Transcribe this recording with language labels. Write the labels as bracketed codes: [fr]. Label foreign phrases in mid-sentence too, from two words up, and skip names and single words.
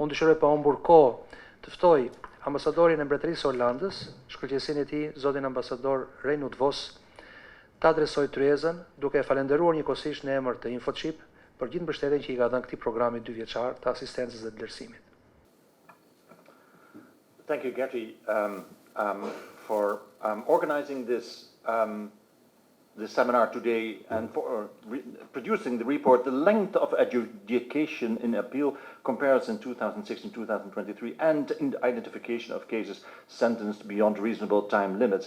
[sq] Unë dëshiroj pa humbur kohë të ftoj ambasadorin e Mbretërisë Holandës, shkëlqësinë e tij, zotin ambasador Reinout Vos, ta adresoj tryezën duke e falenderuar njëkohësisht në emër të INFOCIP për gjithë mbështetjen që i ka dhënë këtij programi 2 vjeçar të asistencës dhe vlerësimit. [en] Thank you, Gertie, for organizing this this seminar today and for producing the report, The Length of Adjudication in Appeal Comparison 2016-2023 and in the Identification of Cases Sentenced Beyond Reasonable Time Limits.